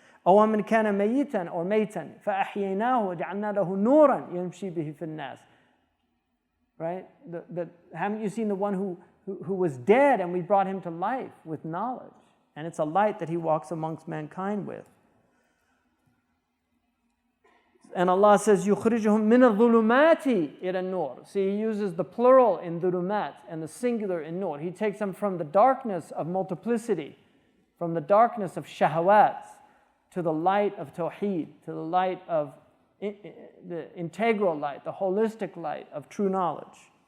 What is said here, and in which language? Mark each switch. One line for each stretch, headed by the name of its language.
Arabic: أَوَ مَنْ كَانَ مَيِّتًا
English: or
Arabic: مَيْتًا فَأَحْيَيْنَاهُ وَجَعَلْنَا لَهُ نُورًا يَمْشِي بِهِ فِي النَّاسِ.
English: Right? Haven't you seen the one who was dead and we brought him to life with knowledge? And it's a light that he walks amongst mankind with. And Allah says,
Arabic: يُخْرِجُهُم مِّنَ الظُّلُمَاتِ إِلَى النُّورِ.
English: See, he uses the plural in dhulumat and the singular in nur. He takes them from the darkness of multiplicity, from the darkness of shahawat, to the light of tawheed, to the light of the integral light, the holistic light of true knowledge.